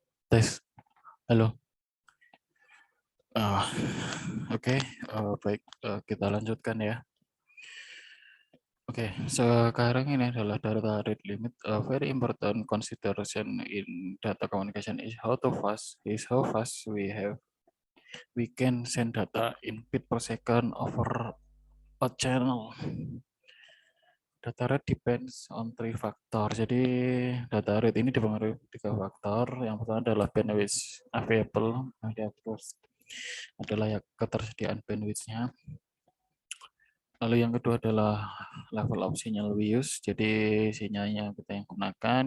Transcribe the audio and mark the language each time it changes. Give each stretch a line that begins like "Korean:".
Indonesian: Tes. Halo. Ah, Oke, baik, kita lanjutkan ya. Oke, sekarang ini adalah data rate limit.
English: A very important consideration in data communication is how fast we can send data in bit per second over a channel. Data rate depends on three factor.
Indonesian: Jadi data rate ini dipengaruhi tiga faktor. Yang pertama adalah
English: bandwidth available,
Indonesian: terus adalah ya ketersediaan bandwidth-nya. Lalu yang kedua adalah
English: level of signal we use,
Indonesian: jadi sinyalnya kita yang gunakan.